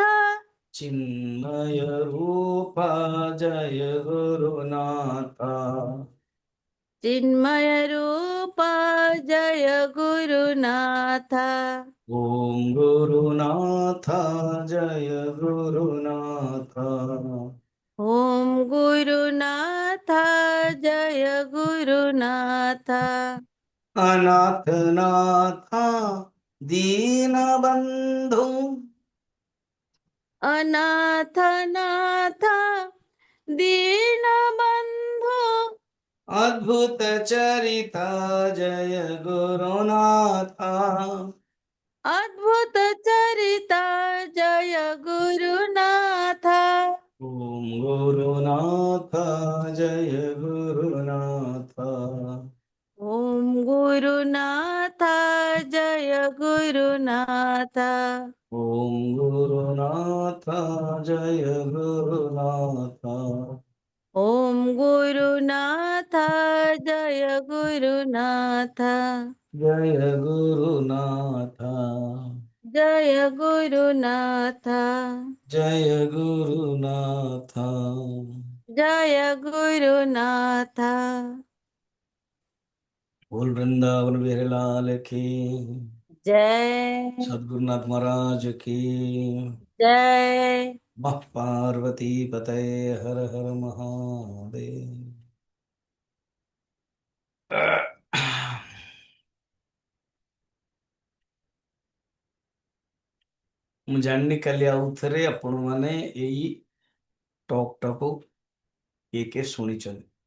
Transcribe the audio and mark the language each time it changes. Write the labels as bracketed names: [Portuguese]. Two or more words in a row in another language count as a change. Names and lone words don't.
[Sanskrit] चिन्मय रूपा जय गुरुनाथा चिन्मय रूप जय गुरुनाथ ॐ गुरुनाथा जय गुरुनाथा ओम गुरुनाथ जय गुरुनाथ अनाथनाथा दीनबन्धु अनाथ नाथ दीनबन्धु अद्भुत चरिता जय गुरुनाथा अद्भुत चरिता जय गुरुनाथ ओम गुरुनाथ जय गुरुनाथ ओम गुरुनाथ जय गुरुनाथ ओम गुरुनाथ जय गुरुनाथ ओम गुरुनाथ जय गुरुनाथ जय गुरुनाथ जय गुरुनाथ जय गुरुनाथ। जय गुरुनाथ। [Hindi] बोल वृंदावन बिहारी लाल की, जय सद्गुरुनाथ महाराज की, जय। [Sanskrit] मः पार्वती पतये हर हर महादेव। [Odia] ମୁଁ ଜାଣିନି କାଲି ଆଉଥରେ ଆପଣ ମାନେ ଏଇ ଟକ୍ କିଏ କିଏ ଶୁଣିଛନ୍ତି।